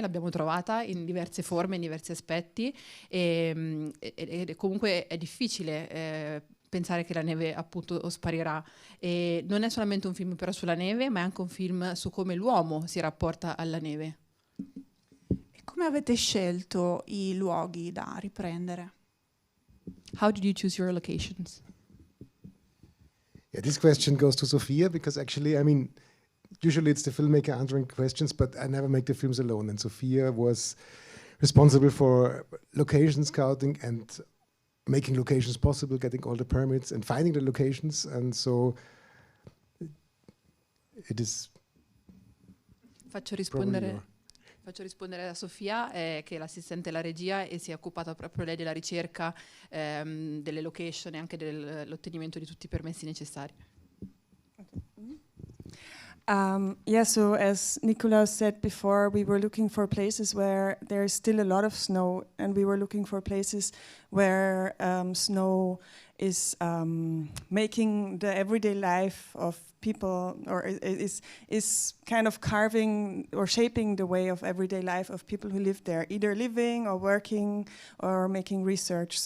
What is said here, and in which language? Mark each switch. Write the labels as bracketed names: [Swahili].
[Italian] L'abbiamo trovata in diverse forme, in diversi aspetti, e comunque è difficile pensare che la neve appunto sparirà. E non è solamente un film però sulla neve, ma è anche un film su come l'uomo si rapporta alla neve. Come avete scelto i luoghi da riprendere? [English] How did you choose your locations? Yeah, this question goes to Sofia, because actually, I mean, usually it's the filmmaker answering questions, but I never make the films alone. And Sofia was responsible for location scouting and making locations possible, getting all the permits and finding the locations. And so it is [Italian] Faccio rispondere a Sofia, che è l'assistente alla regia e si è occupata proprio lei della ricerca, delle location e anche dell'ottenimento di tutti i permessi necessari. [English] Yeah, so as Nikolaus said before, we were looking for places where there's still a lot of snow, and we were looking for places where snow is making the everyday life of people, or is kind of carving or shaping the way of everyday life of people who live there, either living or working or making research.